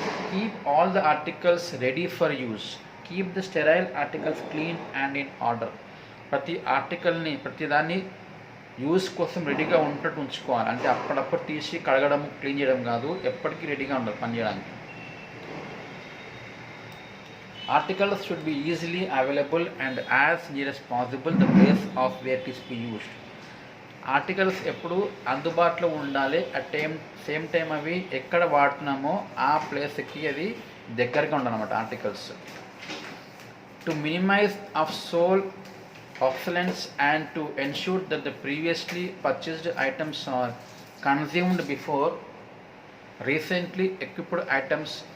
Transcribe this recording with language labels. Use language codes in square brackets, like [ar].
[en] Keep all the articles ready for use. Keep the sterile articles clean and in order. [te] ప్రతి ఆర్టికల్ని, ప్రతిదాన్ని use కోసం రెడీగా ఉన్నట్టు ఉంచుకోవాలి, అంటే అప్పుడప్పుడు తీసి కడగడం, క్లీన్ చేయడం కాదు, ఎప్పటికీ రెడీగా ఉండాలి పనిచేయడానికి. [en] Articles should be easily available and as near as possible the place of where it is be used. [te] Articles ఎప్పుడు అందుబాటులో ఉండాలి, సేమ్ టైం అవి ఎక్కడ వాడుతున్నామో ఆ ప్లేస్కి అది దగ్గరగా ఉండాలన్నమాట articles. [en] To minimize of sole obsolescence and to ensure that the previously purchased items are consumed before recently equipped items.